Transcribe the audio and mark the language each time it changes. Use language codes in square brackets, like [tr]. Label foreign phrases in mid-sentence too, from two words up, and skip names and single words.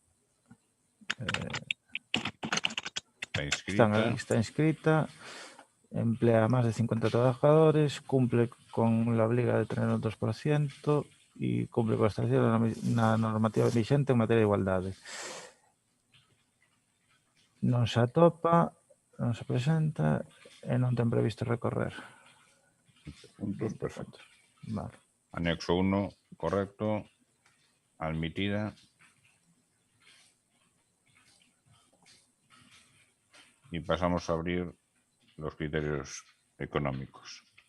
[es] Está inscrita. Emplea más de 50 trabajadores. Cumple con la obliga de tener un 2% y cumple con la normativa vigente en materia de igualdad. [gl] Non se atopa, non se presenta e non ten previsto recorrer. Puntos, perfecto. Vale. Anexo 1, correcto. Admitida. [es] Y pasamos a abrir los criterios económicos.